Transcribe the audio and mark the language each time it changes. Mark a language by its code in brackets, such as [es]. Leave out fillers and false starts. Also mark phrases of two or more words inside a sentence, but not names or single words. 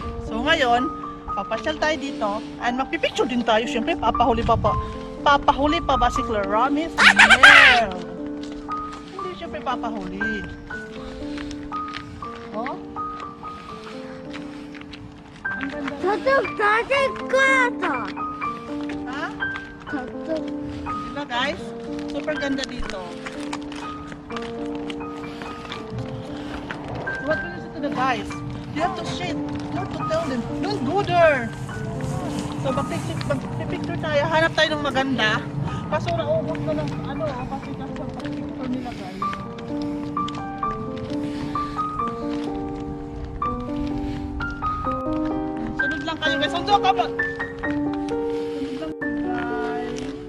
[tl] So ngayon, papasyal tayo dito. And magpipicture din tayo. Siyempre, papahuli pa ba si Claramis? Yeah. Hindi siyempre papahuli. Oh? Ang ganda. [ko] 저쪽 다시 가자. Ha? 저쪽. [tl] Diba guys? Super ganda dito. [en] What will you say to the guys? You have to shit. You have to tell them, don't go there. [tl] So magpipicture tayo. Hanap tayo ng maganda. Kaso naubos na ng ano, kasi picture nila guys. Sunod lang kayo guys. Sunod ka ba? Sunod lang guys.